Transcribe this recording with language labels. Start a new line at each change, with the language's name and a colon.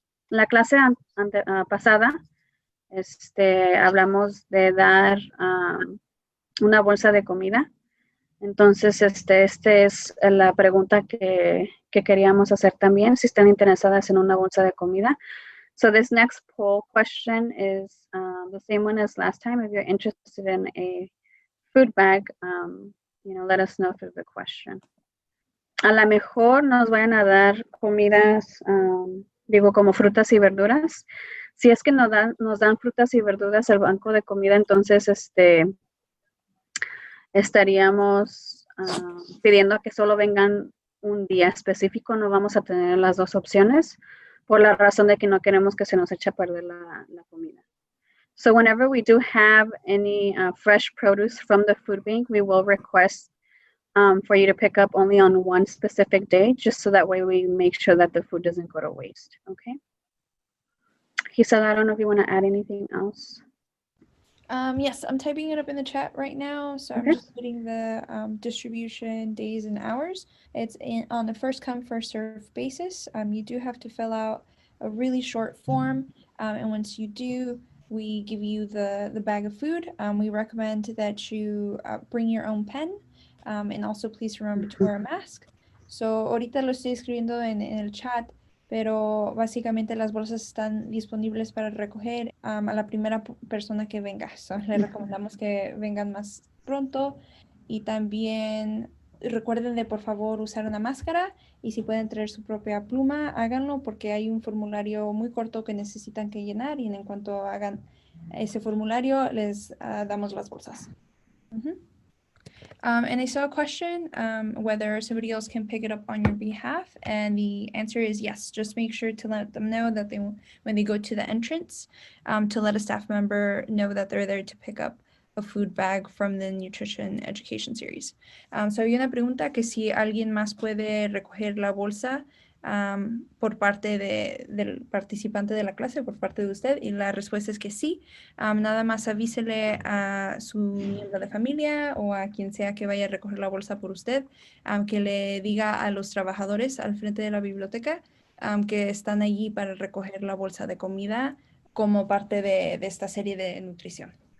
Spanish: La clase pasada hablamos de dar una bolsa de comida. Entonces, esta es la pregunta que queríamos hacer también, si están interesadas en una bolsa de comida.
English: So this next poll question is the same one as last time. If you're interested in a food bag, let us know through the question.
Spanish: A lo mejor nos vayan a dar comidas, como frutas y verduras. Si es que nos dan frutas y verduras al banco de comida, entonces estaríamos pidiendo que solo vengan un día específico. No vamos a tener las dos opciones por la razón de que no queremos que se nos eche a perder la comida.
English: So whenever we do have any fresh produce from the food bank, we will request for you to pick up only on one specific day, just so that way we make sure that the food doesn't go to waste, okay? Gisela, I don't know if you want to add anything else. Yes, I'm typing it up in the chat right now. So Okay. I'm just putting the distribution days and hours. It's on a first come, first serve basis. You do have to fill out a really short form. And once you do, we give you the bag of food. We recommend that you bring your own pen. And also please remember to wear a mask.
Spanish: So ahorita lo estoy escribiendo en el chat. Pero básicamente las bolsas están disponibles para recoger a la primera persona que venga. So, le recomendamos que vengan más pronto y también recuerden de por favor usar una máscara y si pueden traer su propia pluma, háganlo porque hay un formulario muy corto que necesitan que llenar y en cuanto hagan ese formulario les damos las bolsas.
English: And I saw a question whether somebody else can pick it up on your behalf, and the answer is yes. Just make sure to let them know that when they go to the entrance, to let a staff member know that they're there to pick up a food bag from the Nutrition Education Series.
Spanish: So hay una pregunta que si alguien más puede recoger la bolsa por parte del participante de la clase, por parte de usted, y la respuesta es que sí. Nada más avísele a su miembro de familia o a quien sea que vaya a recoger la bolsa por usted, que le diga a los trabajadores al frente de la biblioteca que están allí para recoger la bolsa de comida como parte de esta serie de nutrición.